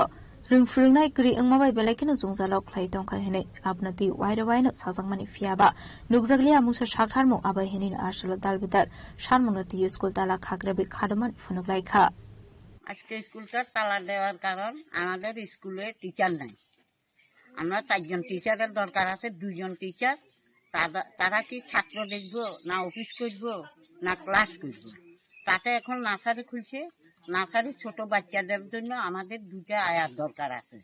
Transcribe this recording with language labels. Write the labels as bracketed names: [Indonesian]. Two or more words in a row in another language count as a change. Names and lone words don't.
[Kok Borok] rungfrungnai kri angmabai belakino jungjalok khlai tongkha hene apnati waira waino sajangmani fiaba nukjaglia musa shakharmo abai henin asala dalbidal sharmonati school tala khagrabe khadman funuklai kha [Bangla] আজকে স্কুলটা তালা দেওয়ার কারণ আমাদের স্কুলে টিচার নাই। আমরা 4 জন টিচারের দরকার আছে, 2 জন টিচার। তারা কি ছাত্র দেখবো না অফিস করবো না ক্লাস করবো? তাতে এখন নার্সারি খুলছে। নার্সারি ছোট বাচ্চাদের জন্য আমাদের 2টা আয়ার দরকার আছে।